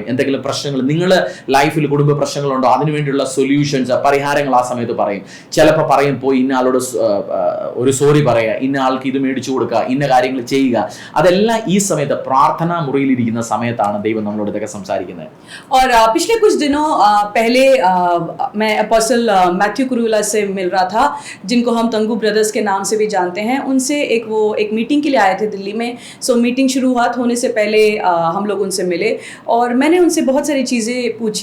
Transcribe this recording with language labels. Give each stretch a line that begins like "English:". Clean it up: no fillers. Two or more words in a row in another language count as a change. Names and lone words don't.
Malayalam: എന്തെങ്കിലും പ്രശ്നങ്ങൾ, നിങ്ങൾ ലൈഫിൽ കുടുംബ പ്രശ്നങ്ങളുണ്ടോ, അതിനുവേണ്ടിയുള്ള സൊല്യൂഷൻസ്, പരിഹാരങ്ങൾ ആ സമയത്ത് പറയും. ചിലപ്പോൾ പറയും, പോയി ഇന്ന ആളോട് ഒരു സോറി പറയുക, ഇന്ന ആൾക്ക് ഇത് മേടിച്ചു കൊടുക്കുക, ഇന്ന കാര്യങ്ങൾ ചെയ്യുക. അതെല്ലാം ഈ സമയത്ത് പ്രാർത്ഥനാ മുറിയിലിരിക്കുന്ന സമയത്താണ് ദൈവം നമ്മളോട് ഇതൊക്കെ സംസാരിക്കുന്നത്.
Hindi: और पिछले कुछ दिनों पहले मैं अपोस्टल मैथ्यू कुरुविला से मिल रहा था, जिनको हम तंगू ब्रदर्स के नाम से भी जानते हैं. उनसे एक मीटिंग के लिए आए थे दिल्ली में. सो मीटिंग शुरुआत होने से पहले हम लोग उनसे मिले और मैंने उनसे बहुत सारी चीज़ें पूछी.